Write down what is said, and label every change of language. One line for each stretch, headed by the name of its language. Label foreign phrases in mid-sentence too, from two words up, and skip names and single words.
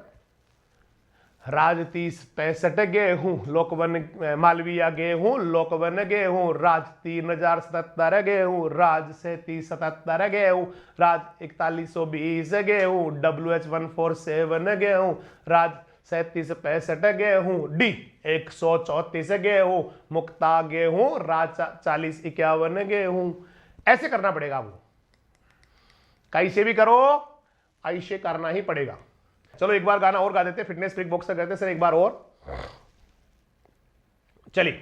Hindi: राज 3065 गेहूं, लोकवन, मालविया गेहूं, लोकवन गेहूं, राज 3077 गेहूं, राज 3777 गेहूं, राज 4120 गेहूं, WH147 गेहूं, राज 3765 गेहूं, D134 गेहूं, मुक्ता गेहूं, राज 4051 गेहूं। ऐसे करना पड़ेगा। वो कैसे भी करो, ऐसे करना ही पड़ेगा। चलो एक बार गाना और गा देते, फिटनेस फ्रीक बॉक्सर कहते सर, एक बार और। चलिए।